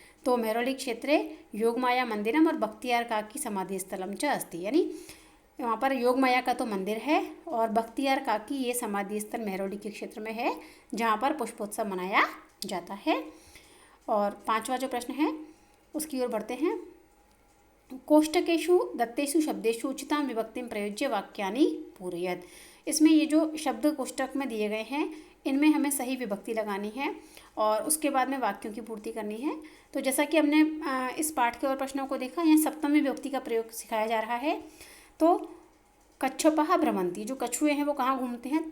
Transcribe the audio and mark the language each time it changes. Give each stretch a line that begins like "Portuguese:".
Hindi: तो
Sanskrit: मेहरौली क्षेत्रे योगमाया मंदिरम और बख्तियार काकी समाधि स्थलम च अस्ति,
Hindi: यानी वहाँ पर योगमाया का तो मंदिर है और बख्तियार काकी ये समाधि स्थल मेहरौली के क्षेत्र में है जहाँ पर पुष्पोत्सव मनाया जाता है। और 5वां जो प्रश्न है उसकी ओर बढ़ते हैं।
Sanskrit: कोष्टकेषु दत्तेषु शब्देषु उचितां विभक्तिं प्रयुज्य वाक्यानि पूरयेत्।
Hindi: इसमें ये जो शब्द कोष्टक में दिए गए हैं इनमें हमें सही विभक्ति लगानी है और उसके बाद में वाक्यों की पूर्ति करनी है। तो जैसा कि हमने इस पाठ के और प्रश्नों को देखा, यहाँ सप्तमी विभक्ति का प्रयोग सिखाया जा रहा है। तो
Sanskrit: कच्छपः भ्रमन्ति,
Hindi: जो कछुए हैं वो कहाँ घूमते हैं?